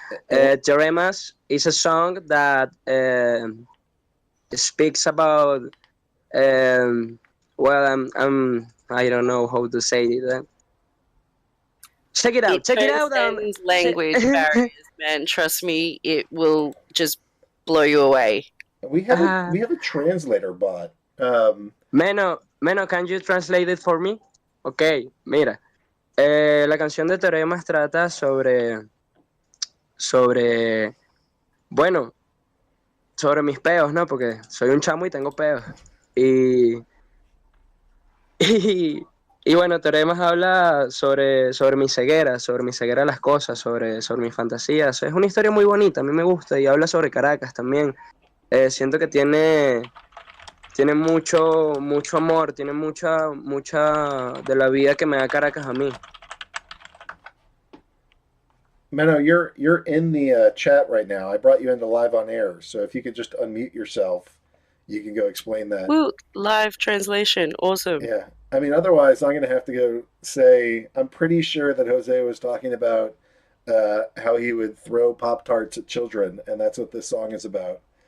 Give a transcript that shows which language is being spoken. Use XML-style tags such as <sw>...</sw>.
<en>Teoremas is a song that speaks about well, I don't know how to say it. Check it out. Transcends language barriers, man. Trust me, it will just blow you away. We have a translator bot. Meno, can you translate it for me? Okay, mira.</en> <es>La canción de Teoremas trata sobre bueno, sobre mis peos, ¿no? Porque soy un chamo y tengo peos. Y Y bueno, Teoremas habla sobre mi ceguera a las cosas, sobre mis fantasías. Es una historia muy bonita, a mí me gusta, y habla sobre Caracas también. Siento que tiene mucho amor, tiene mucha de la vida que me da Caracas a mí.</es> <en>Menno, you're in the chat right now. I brought you into live on air, so if you could just unmute yourself, you can go explain that. Woo, live translation, awesome. Yeah, I mean, otherwise, I'm going to have to go say I'm pretty sure that Jose was talking about how he would throw Pop Tarts at children, and that's what this song is about.</en>